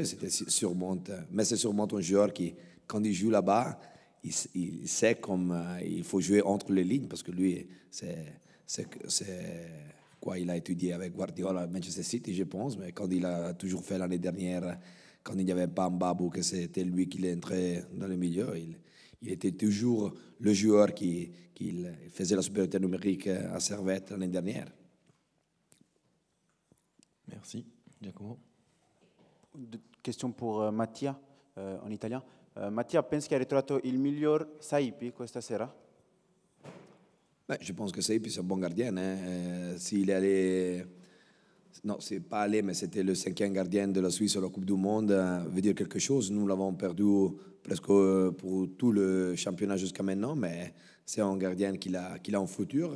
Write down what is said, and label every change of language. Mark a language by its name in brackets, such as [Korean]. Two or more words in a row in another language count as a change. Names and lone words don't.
[French] C'était sûrement, mais c'est sûrement un joueur qui, quand il joue là-bas, il sait comme il faut jouer entre les lignes, parce que lui, c'est quoi, il a étudié avec Guardiola à Manchester City, je pense, mais quand il a toujours fait l'année dernière, quand il n'y avait pas Mbabou, que c'était lui qui l'entrait dans le milieu, il était toujours le joueur qui faisait la supériorité numérique à Servette l'année dernière. Merci. Giacomo. Question pour Mattia, en italien. [Italian] Mattia, pensi che hai ritrovato il miglior Saipi questa sera? [French] Je pense que Saipi, c'est un bon gardien. S'il est allé... Non, c'est pas allé, mais c'était le 5e gardien de la Suisse à la Coupe du Monde. Veut dire quelque chose. Nous l'avons perdu presque pour tout le championnat jusqu'à maintenant, mais c'est un gardien qui a un futur.